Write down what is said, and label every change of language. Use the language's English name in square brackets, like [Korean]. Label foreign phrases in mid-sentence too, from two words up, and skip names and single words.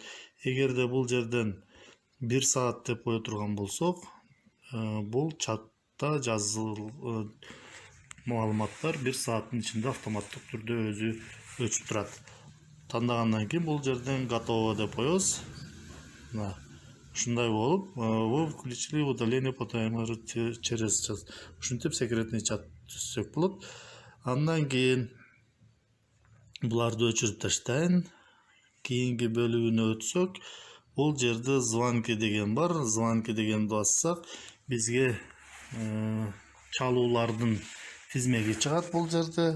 [Kyrgyz] Эгерде бул жерден 1 саат деп кое турган болсок, бул чатта жазылган маалыматтар 1 сааттын ичинде автоматтык түрдө өзү өчүп турат. Тандагандан кийин бул жерден готово деп коебуз. Мына ушундай болуп, [Russian] вы включили удаление по таймеру через час. [Kyrgyz] Ушинтип секретный чат түзсөк болот. Андан кийин буларды өчүрүп таштайын. Кийинки бөлүгүнө өтсөк, бул жерде звонки деген бар. Звонки дегенди бассак, бизге чалуулардын тизмеги чыгат бул жерде.